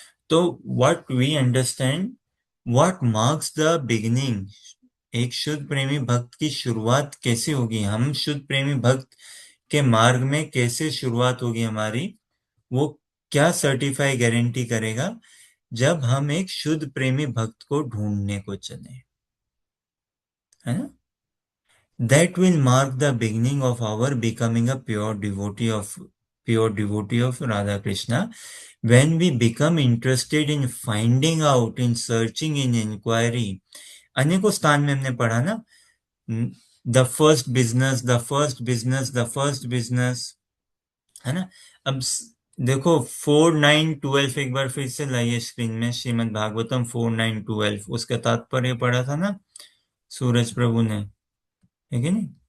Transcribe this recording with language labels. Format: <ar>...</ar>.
<en>तो what we understand, what marks the beginning,</en> <hi>एक शुद्ध प्रेमी भक्त की शुरुआत कैसे होगी, हम शुद्ध प्रेमी भक्त के मार्ग में कैसे शुरुआत होगी हमारी, वो क्या सर्टिफाई गारंटी करेगा, जब हम एक शुद्ध प्रेमी भक्त को ढूंढने को चले, है ना।</hi> <en>That will mark the beginning of our becoming a pure devotee of Radha Krishna. When we become interested in finding out, in searching, in inquiry,</en> <hi>अनेकों स्थान में हमने पढ़ा ना,</hi> <en>the first business, the first business, the first business,</en> <hi>है ना। अब देखो 4:9:12 एक बार फिर से लाइए स्क्रीन में, श्रीमद् भागवतम 4:9:12, उसका तात्पर्य पढ़ा था ना सूरज प्रभु ने, है कि नहीं।</hi>